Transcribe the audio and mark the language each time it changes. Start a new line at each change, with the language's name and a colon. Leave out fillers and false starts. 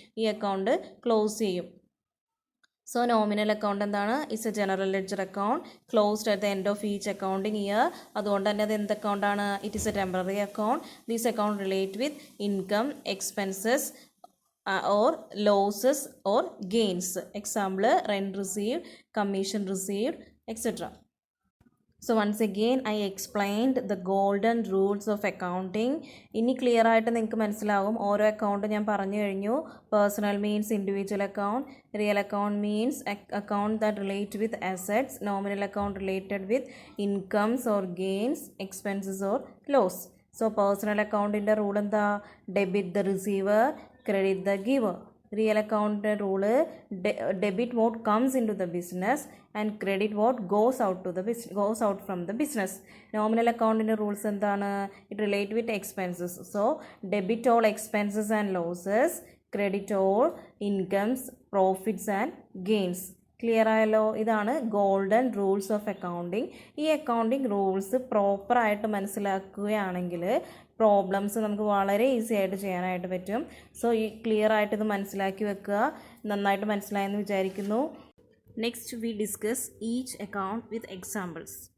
Malayalam: ഈ account close ചെയ്യും. So nominal account എന്താണ്?
English: It's a general ledger account closed at the end of each accounting year.
Malayalam: അതുകൊണ്ട് തന്നെ അത് എന്ത് അക്കൗണ്ടാണ്?
English: It is a temporary account. These account relate with income, expenses or losses or gains. Example, rent received, commission received, etc. So once again I explained the golden rules of accounting.
Malayalam: ഇനി clear ആയിട്ട് നിങ്ങൾക്ക് മനസ്സിലാവും. ഓരോ account ഞാൻ പറഞ്ഞു കഴിഞ്ഞു.
English: Personal means individual account, real account means account that relate with assets, nominal account related with incomes or gains, expenses or loss.
Malayalam: So personal അക്കൗണ്ടിൻ്റെ rule എന്താ?
English: Debit the receiver, credit the giver. Real account rule, debit what comes into the business and credit what goes out from the business. Nominal account rules
Malayalam: endana?
English: It relate with expenses. So debit all expenses and losses, credit all incomes, profits and gains.
Malayalam: Clear ആയല്ലോ? ഇതാണ് golden rules of accounting. ഈ accounting rules പ്രോപ്പറായിട്ട് മനസ്സിലാക്കുകയാണെങ്കിൽ problems നമുക്ക് വളരെ easy ആയിട്ട് ചെയ്യാനായിട്ട് പറ്റും. So ഈ ക്ലിയർ ആയിട്ട് ഇത് മനസ്സിലാക്കി വെക്കുക. നന്നായിട്ട് മനസ്സിലായെന്ന് വിചാരിക്കുന്നു.
English: Next we discuss each account with examples.